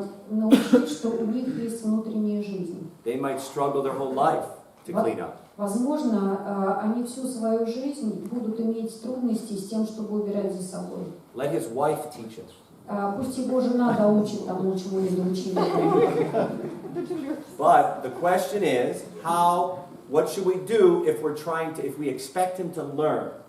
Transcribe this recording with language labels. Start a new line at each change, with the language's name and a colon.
Russian: Научить, что у них есть внутренняя жизнь.
English: They might struggle their whole life to clean up.
Russian: Возможно, они всю свою жизнь будут иметь трудности с тем, чтобы убирать за собой.
English: Let his wife teach him.
Russian: Пусть его жена доучит тому, чему не доучили.
English: But the question is, what should we do if we expect him to learn?